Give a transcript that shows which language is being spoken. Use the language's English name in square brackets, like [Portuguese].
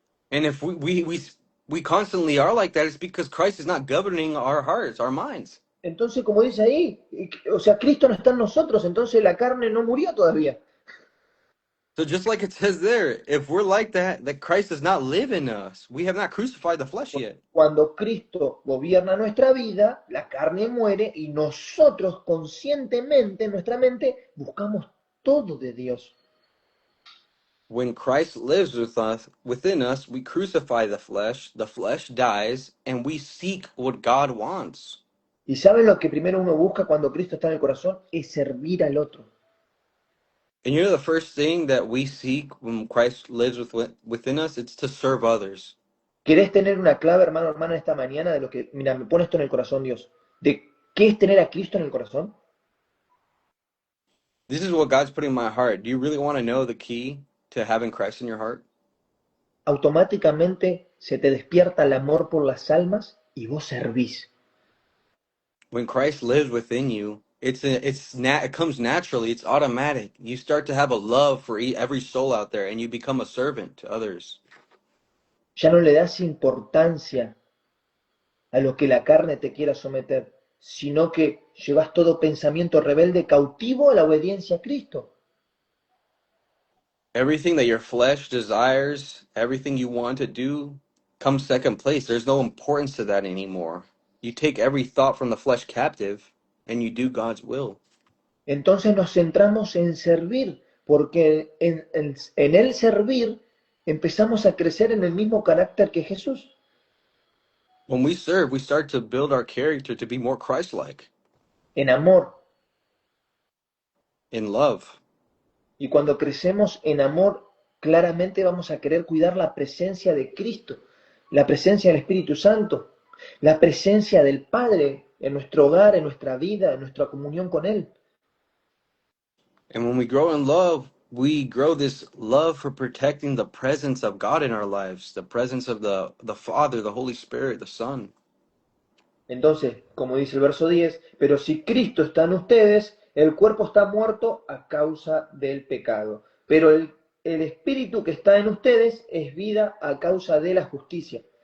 [English] And if we constantly are like that, it's because Christ is not governing our hearts, our minds. [Spanish] Entonces, como dice ahí, o sea, Cristo no está en nosotros, entonces la carne no murió todavía. [English] So just like it says there, if we're like that Christ does not live in us. We have not crucified the flesh yet. [Spanish] Cuando Cristo gobierna nuestra vida, la carne muere y nosotros conscientemente, en nuestra mente, buscamos todo de Dios. [English] When Christ lives within us, we crucify the flesh dies, and we seek what God wants. [Spanish] ¿Y saben lo que primero uno busca cuando Cristo está en el corazón? Es servir al otro. [English] And you know the first thing that we seek when Christ lives within us, it's to serve others. [Spanish] ¿Querés tener una clave, hermano, hermana, esta mañana de lo que, mira, me pone esto en el corazón, Dios, de qué es tener a Cristo en el corazón? [English] This is what God's putting in my heart. Do you really want to know the key to having Christ in your heart? [Spanish] Automáticamente se te despierta el amor por las almas y vos servís. [English] When Christ lives within you, it comes naturally. It's automatic. You start to have a love for every soul out there, and you become a servant to others. [Spanish] Ya no le das importancia a lo que la carne te quiera someter, sino que llevas todo pensamiento rebelde cautivo a la obediencia a Cristo. [English] Everything that your flesh desires, everything you want to do, comes second place. There's no importance to that anymore. You take every thought from the flesh captive, and you do God's will. [Spanish] Entonces nos centramos en servir, porque en el servir empezamos a crecer en el mismo carácter que Jesús. [English] When we serve, we start to build our character to be more Christ-like [Spanish] En amor. [English] in love. [Spanish] Y cuando crecemos en amor, claramente vamos a querer cuidar la presencia de Cristo, la presencia del Espíritu Santo, la presencia del Padre en nuestro hogar, en nuestra vida, en nuestra comunión con Él. [English] And when we grow in love, we grow this love for protecting the presence of God in our lives, the presence of the Father, the Holy Spirit, the Son. [Spanish] Entonces, como dice el verso 10, pero si Cristo está en ustedes, el cuerpo está muerto a causa del pecado, pero el Espíritu que está en ustedes es vida a causa de la justicia.